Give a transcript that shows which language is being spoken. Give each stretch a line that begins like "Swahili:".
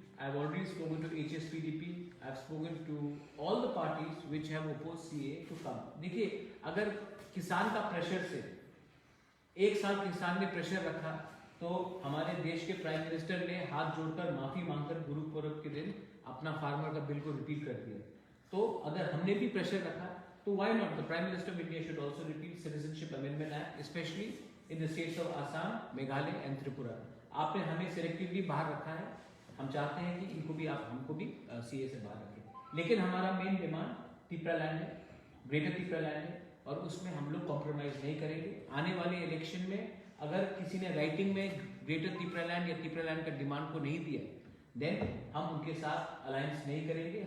English: I've already spoken to HSPDP. I've spoken to all the parties which have opposed CA to come.
Hindi: देखिए, अगर किसान का pressure से एक साल किसान ने प्रेशर रखा तो हमारे देश के प्राइम मिनिस्टर ने हाथ जोड़कर माफी मांगकर गुरु पूरब के दिन अपना फार्मर का बिल को रिपील कर दिया. तो अगर हमने भी प्रेशर रखा तो
English: why not? The Prime Minister of India should also repeal Citizenship Amendment Act, especially in the states of Assam, Meghalaya and Tripura.
Hindi: आपने हमें सेलेक्टिवली बाहर रखा है. हम चाहते हैं कि इनको भी आप हमको भी CA से बाहर रखें. लेकिन हमारा मेन डिमांड त्रिपुरा लैंड है, ग्रेटर त्रिपुरा लैंड है और उसमें हम लोग कॉम्प्रोमाइज नहीं करेंगे. आने वाले इलेक्शन में अगर किसी ने राइटिंग में ग्रेटर त्रिपुरा लैंड या त्रिपुरा लैंड का डिमांड को नहीं दिया, देन हम उनके साथ अलायंस नहीं करेंगे.